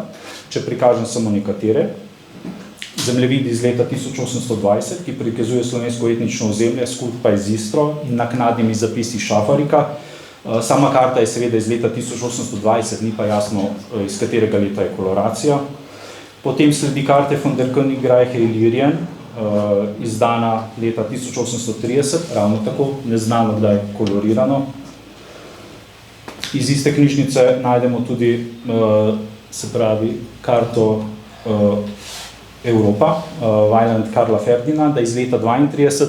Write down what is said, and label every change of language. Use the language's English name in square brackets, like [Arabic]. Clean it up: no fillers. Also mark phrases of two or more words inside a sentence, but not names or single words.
[Slovenian] Če prikažem samo nekatere, zemljevid iz leta 1820, ki prikazuje slovensko etnično ozemlje skupaj z Istro in naknadnimi zapisi Šafarika. Sama karta je seveda iz leta 1820, ni pa jasno, iz katerega leta je koloracija. Potem sledi karte von der Königreiche Illyrien, izdana leta 1830, ravno tako, neznano, kdaj je kolorirano. Iz iste knjižnice najdemo tudi se pravi karto Evropa, Vajland Karla Ferdinanda iz leta 32.